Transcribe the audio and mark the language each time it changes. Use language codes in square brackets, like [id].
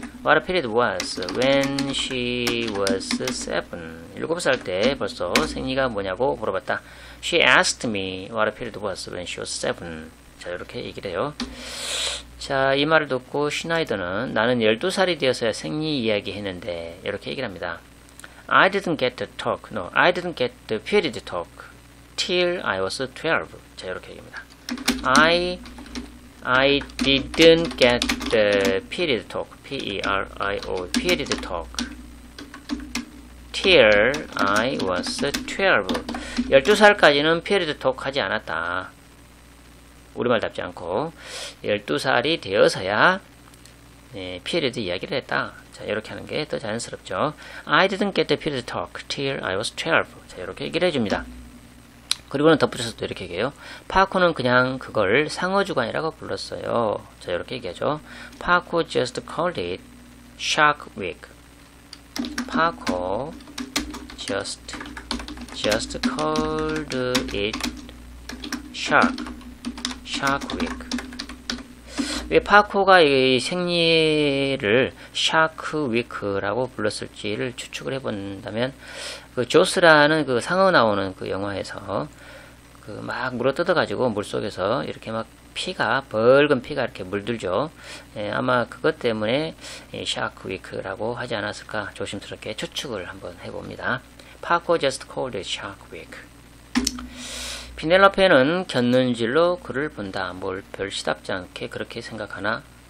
[en] What a period was when she was 7. [ko] 7살 때 벌써 생리가 뭐냐고 물어봤다. [en] She asked me what a period was when she was 7. [ko] 자, 이렇게 얘기를 해요. 자, 이 말을 듣고 시나이더는 나는 12살이 되어서야 생리 이야기 했는데 이렇게 얘기를 합니다. [en] I didn't get the talk. No, I didn't get the period talk till I was 12. [ko] 자, 이렇게 얘기합니다. [en] I didn't get the period talk. P-E-R-I-O. period talk. till I was 12. [ko] 12살까지는 period talk 하지 않았다. 우리말답지 않고 12살이 되어서야 period 이야기를 했다. 자, 이렇게 하는 게 더 자연스럽죠. [en] I didn't get the period talk till I was 12. [ko] 자, 이렇게 얘기를 해줍니다. 그리고는 덧붙여서 또 이렇게 얘기해요. 파코는 그냥 그걸 상어주간이라고 불렀어요. 자, 이렇게 얘기하죠. [en] 파코 just called it Shark Week. 파코 just called it Shark Week. [ko] 왜 파코가 이 생리를 샤크 위크라고 불렀을지를 추측을 해본다면, 그 조스라는 그 상어 나오는 그 영화에서 그 막 물어 뜯어가지고 물속에서 이렇게 막 붉은 피가 이렇게 물들죠. 아마 그것 때문에 샤크 위크라고 하지 않았을까 조심스럽게 추측을 한번 해봅니다. [en] 파코 just called it Shark Week. [ko] 피넬로페는 곁눈질로 그를 본다. 뭘 별 시답지 않게 그렇게 생각하나?